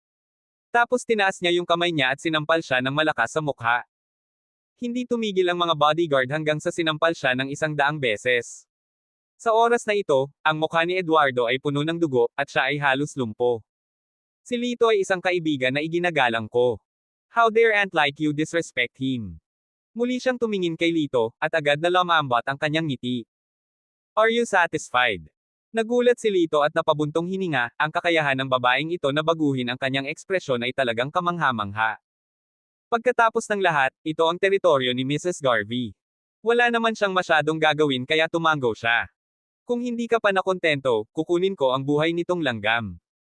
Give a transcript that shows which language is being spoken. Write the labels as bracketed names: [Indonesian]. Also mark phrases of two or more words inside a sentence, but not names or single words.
[Filipino] Tapos tinaas niya yung kamay niya at sinampal siya ng malakas sa mukha. Hindi tumigil ang mga bodyguard hanggang sa sinampal siya ng 100 beses. Sa oras na ito, ang mukha ni Eduardo ay puno ng dugo, at siya ay halos lumpo. Si Lito ay isang kaibigan na iginagalang ko. [English] How dare ant like you disrespect him? [Filipino] Muli siyang tumingin kay Lito, at agad na lumambot ang kanyang ngiti. [English] Are you satisfied? [Filipino] Nagulat si Lito at napabuntong hininga, ang kakayahan ng babaeng ito na baguhin ang kanyang ekspresyon ay talagang kamangha-mangha. Pagkatapos ng lahat, ito ang teritoryo ni Mrs. Garvey. Wala naman siyang masyadong gagawin kaya tumango siya. Kung hindi ka pa nakontento, kukunin ko ang buhay nitong langgam.